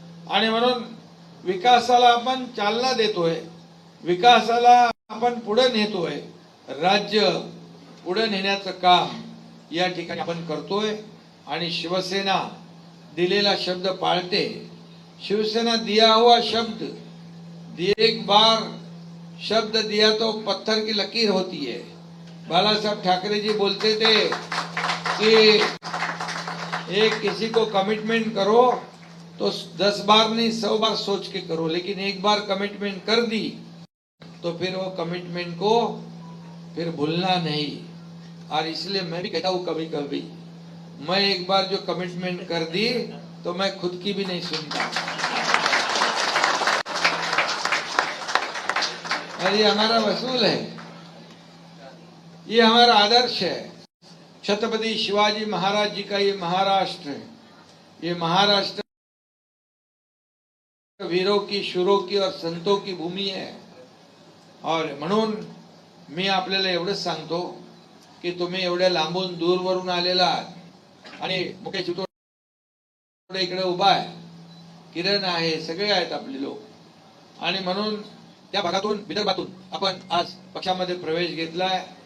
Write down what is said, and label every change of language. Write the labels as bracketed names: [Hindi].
[Marathi] आणि म्हणून विकासाला आपण चालना देतोय, विकासाला आपण पुढे नेतोय, राज्य पुढे नेण्याचं काम या ठिकाणी आपण करतोय। आणि शिवसेना दिलेला शब्द पाळते। [Hindi] शिवसेना दिया हुआ शब्द, एक बार शब्द दिया तो पत्थर की लकीर होती है। बालासाहब ठाकरे जी बोलते थे कि एक किसी को कमिटमेंट करो तो 10 बार नहीं 100 बार सोच के करो, लेकिन एक बार कमिटमेंट कर दी तो फिर वो कमिटमेंट को फिर भूलना नहीं। और इसलिए मैं भी कहता हूं, कभी कभी मैं एक बार जो कमिटमेंट कर दी तो मैं खुद की भी नहीं सुनता। और ये हमारा वसूल है, ये हमारा आदर्श है। छत्रपति शिवाजी महाराज जी का ये महाराष्ट्र है, ये महाराष्ट्र वीरों की, शूरों की और संतों की भूमि है। [Marathi] और म्हणून मी आपल्याला एवढंच सांगतो की तुम्ही एवढ्या लांबून दूरवरून आलेला आहात आणि मुकेश इकडे उभा आहे, किरण आहे, सगळे आहेत आपले लोक। आणि म्हणून त्या भागातून, विदर्भातून आपण आज पक्षामध्ये प्रवेश घेतलाय।